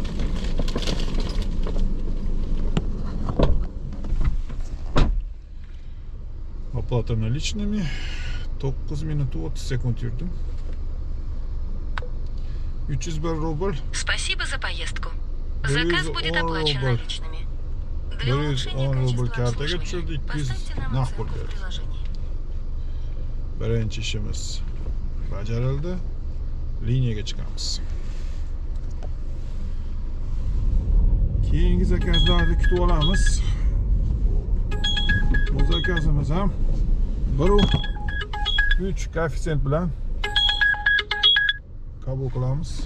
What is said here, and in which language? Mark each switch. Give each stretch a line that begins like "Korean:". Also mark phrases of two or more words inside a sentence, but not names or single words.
Russian: Оплата наличными. 9 минут 30 секунд yurdim. 301 рубль. Спасибо за поездку. Заказ будет оплачен наличными. Для улучшения
Uzbek: 10 rubl
Russian: качества
Uzbek: kartaga tushirdi, 200 naqd pul berdi. Birinchi ishimiz bajarildi. Liniyaga chiqamiz. Keyingi zakazlarni kutib olamiz. Bu zakazimiz ham 1.3 koeffitsiyent bilan qabul qilamiz.